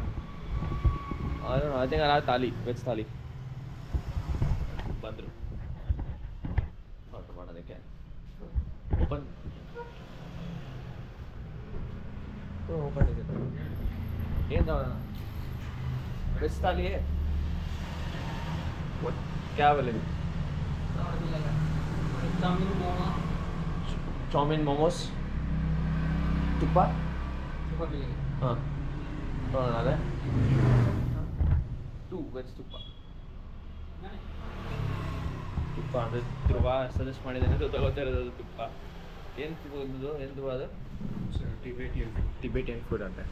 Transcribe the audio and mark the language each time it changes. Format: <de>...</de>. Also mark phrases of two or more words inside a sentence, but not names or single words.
<kn>ಅದೇ ಥಾಲಿ, ವೆಜ್ ಥಾಲಿ ಬಂದರು ಆರ್ಡ್ರ್ ಮಾಡೋದಕ್ಕೆ. ಓಪನ್ ಇದೆ. ಏನು ತಗೋಣ? ವೆಜ್ ಥಾಲಿ</kn> <hi>क्या बोले?</hi> <kn>चाउमीन मोमोस ತುಪ್ಪ ಹಾಂ ನೋಡೋಣ. ಅದೇ 2 ವೆಜ್ ತುಪ್ಪ ಅಂದರೆ ಧ್ರುವ ಸಜೆಸ್ಟ್ ಮಾಡಿದ್ದೇನೆ, ಅದು ತಗೋತಾ ಇರೋದು ತುಪ್ಪ. ಏನು ತುಪ್ಪದ್ದು, ಏನು ತುಪ್ಪ ಅದು?</kn> <en>Tibetan food</en> <kn>ಅಂತೆ.</kn>